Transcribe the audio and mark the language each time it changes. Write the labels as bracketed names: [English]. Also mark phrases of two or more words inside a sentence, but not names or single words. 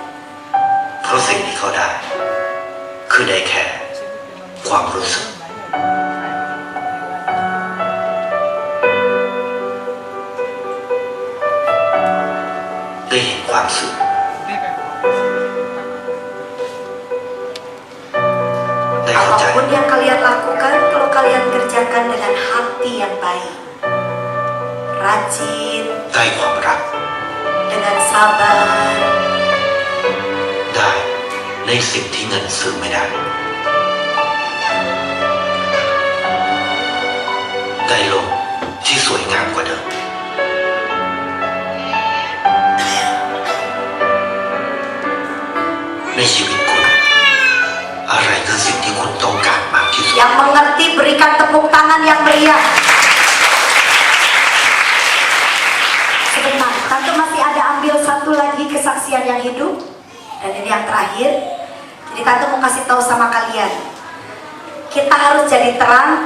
[Thai] เพราะสิ่งที่เขาได้ คือได้แค่ความรู้สึก ได้เห็นความสุข ได้เข้าใจ [Indonesian] apapun yang kalian lakukan, kalau kalian kerjakan dengan hati yang baik, rajin, [Thai] ได้ความรัก [Indonesian] dengan sabar, [Thai] ได้ในสิ่งที่เงินซื้อไม่ได้ ได้โลกที่สวยงามกว่าเดิม ในชีวิตคุณ อะไรคือสิ่งที่คุณต้องการมากที่สุด [Indonesian] yang mengerti berikan tepuk tangan yang meriah. Sebentar, tante masih ada ambil satu lagi kesaksian yang hidup, dan ini yang terakhir. Jadi tante mau kasih tahu sama kalian, kita harus jadi terang.